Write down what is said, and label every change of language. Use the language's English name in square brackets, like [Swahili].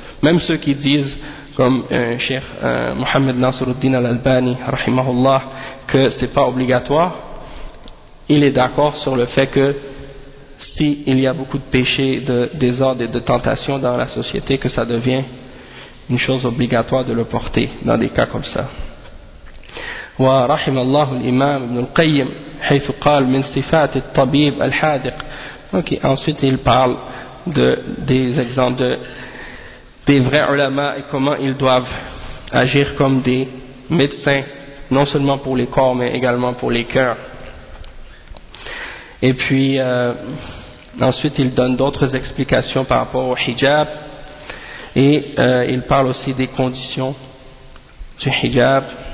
[French] Même ceux qui disent, comme Cheikh Mohamed Nasruddin Al-Albani, rahimahullah, que ce n'est pas obligatoire, il est d'accord sur le fait que s'il y a beaucoup de péchés, de désordre et de tentations dans la société, que ça devient une chose obligatoire de le porter dans des cas comme ça. [Arabic] ورحم الله الإمام ابن القيم حيث قال من صفات الطبيب الحاذق. [French] Donc ensuite il parle des exemples des vrais ulama et comment ils doivent agir comme des médecins, non seulement pour les corps mais également pour les cœurs. Et puis ensuite il donne d'autres explications par rapport au hijab et il parle aussi des conditions du hijab.